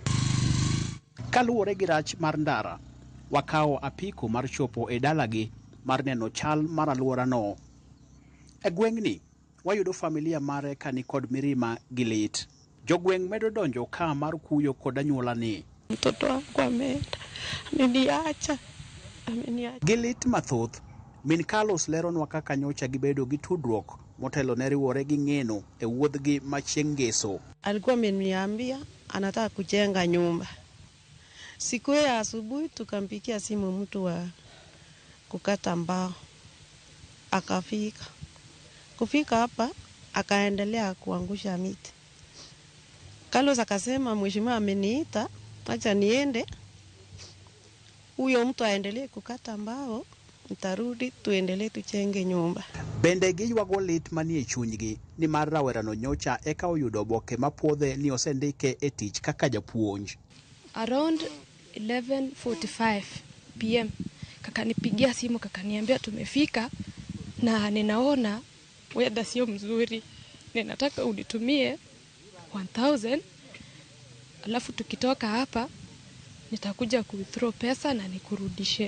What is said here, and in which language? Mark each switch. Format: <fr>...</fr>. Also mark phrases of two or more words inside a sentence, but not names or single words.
<luo>Kaluwore gi rach mar ndara, wakawo apiko mar chopo e dalagi mar neno chal mar alwora no. E gweng'ni wayudo familia mare kani kod mirima gi lit. Jogweng' medo donjo ka mar kuyo kod anyuola ni.</luo> <sw>Mtoto wangu ameenda, ameniacha.</sw> <luo>Gi lit mathoth, min Carlos leronwa kaka nyocha gibedo gi tudruok motelo ne riwore gi Ng'eno e wuodhgi ma chieng' ngeso.</luo> <sw>Alikuwa ameniambia anataka kujenga nyumba. Siku ya asubuhi tukampigia simu mtu wa kukata mbao. Akafika. Kufika hapa akaendelea kuangusha miti. Carlos akasema mheshimiwa ameniita, acha niende. Huyo mtu aendelee kukata mbao, nitarudi tuendelee tujenge nyumba.</sw> <luo>Bende giywago lit manie chunygi ni mar rawerano nyocha eka oyudo oboke mapuodhe ni osendike e tich kaka japuonj.</luo> <sw>Around 11:45 PM kakanipigia simu kakaniambia tumefika na ninaona weather sio mzuri. Ninataka unitumie 1000 alafu tukitoka hapa nitakuja kuwithdraw pesa na nikurudishe.</sw>